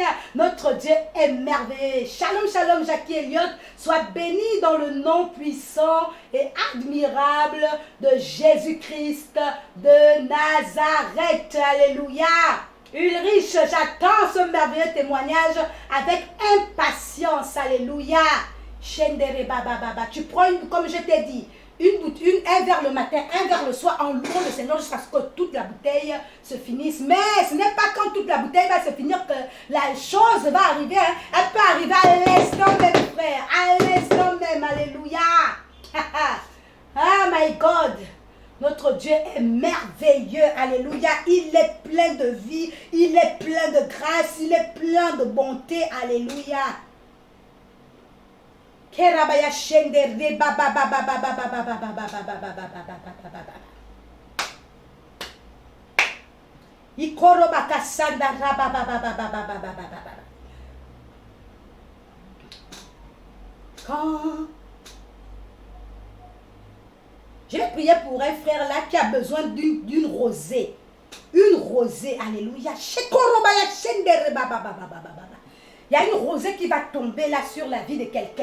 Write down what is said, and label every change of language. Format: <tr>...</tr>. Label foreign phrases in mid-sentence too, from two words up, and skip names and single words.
<fr>Notre Dieu est merveilleux.</fr> <he>Shalom, shalom,</he> <fr>Jackie Elliott. Sois béni dans le nom puissant et admirable de Jésus-Christ de Nazareth. Alléluia. Ulrich, j'attends ce merveilleux témoignage avec impatience. Alléluia. Shendere baba baba. Tu prends comme je t'ai dit, un verre le matin, un verre le soir, en louant le Seigneur jusqu'à ce que toute la bouteille se finisse. Mais ce n'est pas quand toute la bouteille va se finir que la chose va arriver. Hein. Elle peut arriver à l'instant même, frère. À l'instant même. Alléluia.</fr> <en>Ah, my God.</en> <fr>Notre Dieu est merveilleux. Alléluia. Il est plein de vie. Il est plein de grâce. Il est plein de bonté. Alléluia. Kerabaya shende reba ba ba ba ba ba ba ba ba ba ba ba ba ba ba ba ba ba. Ikoroba kasanda raba ba ba ba ba ba ba ba ba ba. Quand je vais prier pour un frère là qui a besoin d'une rosée. Une rosée, alléluia. Il y a une rosée qui va tomber là sur la vie de quelqu'un.</fr>